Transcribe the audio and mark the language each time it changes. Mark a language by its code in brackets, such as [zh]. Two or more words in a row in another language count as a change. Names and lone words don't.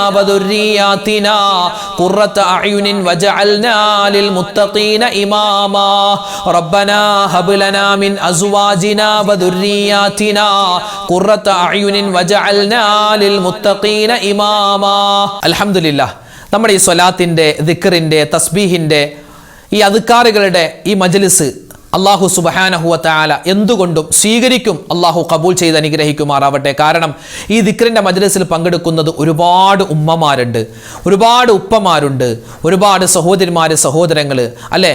[ar] وذرياتنا قرة أعين واجعلنا للمتقين إماما ربنا هب لنا من أزواجنا وذرياتنا قرة أعين واجعلنا للمتقين إماما الحمد لله [ml] നമ്മുടെ ഈ സ്വലാത്തിൻ്റെ ദിക്റിൻ്റെ തസ്ബീഹിൻ്റെ ഈ അദ്കാറുകളുടെ ഈ മജ്ലിസ് അല്ലാഹു സുബ്ഹാനഹു വ തആല എന്തുകൊണ്ടും സ്വീകരിക്കും. അല്ലാഹു ഖബൂൽ ചെയ്ത് അനുഗ്രഹിക്കുമാറാവട്ടെ. കാരണം ഈ ദിക്റിന്റെ മജ്ലിസിൽ പങ്കെടുക്കുന്നത് ഒരുപാട് ഉമ്മമാരുണ്ട്, ഒരുപാട് ഉപ്പമാരുണ്ട്, ഒരുപാട് സഹോദരിമാര് സഹോദരങ്ങൾ അല്ലേ.